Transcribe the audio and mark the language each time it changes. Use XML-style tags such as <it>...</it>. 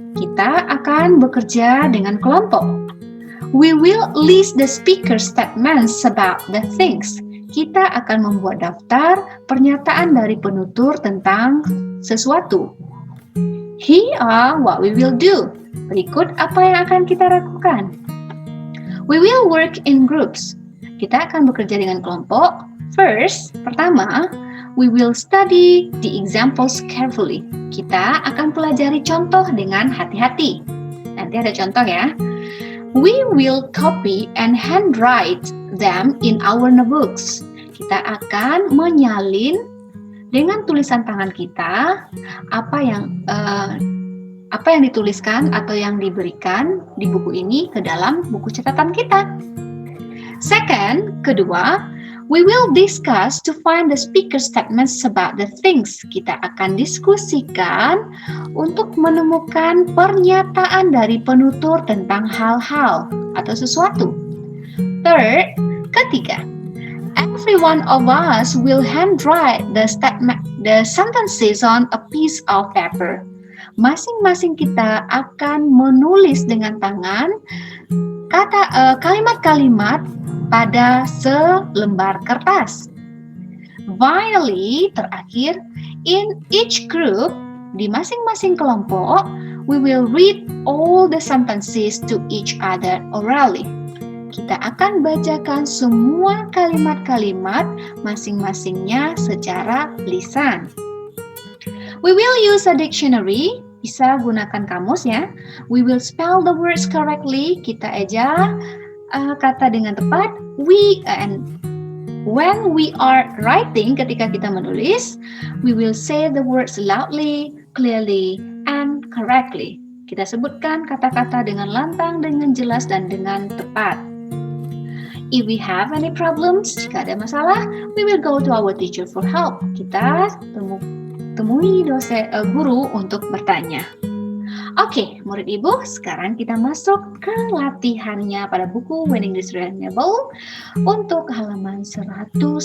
<id>Kita akan bekerja dengan kelompok.</id> <en>We will list the speaker statements about the things.</en> <id>Kita akan membuat daftar pernyataan dari penutur tentang sesuatu.</id> <en>Here are what we will do.</en> <id>Berikut apa yang akan kita lakukan.</id> <en>We will work in groups.</en> <id>Kita akan bekerja dengan kelompok.</id> <en>First,</en> <id>pertama,</id> <en>we will study the examples carefully.</en> <id>Kita akan pelajari contoh dengan hati-hati. Nanti ada contoh ya.</id> <en>We will copy and handwrite them in our notebooks.</en> <id>Kita akan menyalin dengan tulisan tangan kita apa yang dituliskan atau yang diberikan di buku ini ke dalam buku catatan kita.</id> <en>Second,</en> <id>kedua,</id> <en>we will discuss to find the speaker statements about the things.</en> <id>Kita akan diskusikan untuk menemukan pernyataan dari penutur tentang hal-hal atau sesuatu.</id> <en>Third,</en> <id>ketiga,</id> <en>every one of us will handwrite the sentences on a piece of paper.</en> <id>Masing-masing kita akan menulis dengan tangan kalimat-kalimat pada selembar kertas.</id> <en>Finally,</en> <id>terakhir,</id> <en>in each group,</en> <id>di masing-masing kelompok,</id> <en>we will read all the sentences to each other orally.</en> <id>Kita akan bacakan semua kalimat-kalimat masing-masingnya secara lisan.</id> <en>We will use a dictionary.</en> <id>Bisa gunakan kamus ya.</id> <en>We will spell the words correctly.</en> <id>Kita eja kata dengan tepat.</id> <en>When we are writing,</en> <id>ketika kita menulis,</id> <en>we will say the words loudly, clearly, and correctly.</en> <id>Kita sebutkan kata-kata dengan lantang, dengan jelas, dan dengan tepat.</id> <en>If we have any problems,</en> <id>jika ada masalah,</id> <en>we will go to our teacher for help.</en> <id>Kita temui guru untuk bertanya. Oke, murid ibu, sekarang kita masuk ke latihannya pada buku When English Readable untuk halaman 108.</id>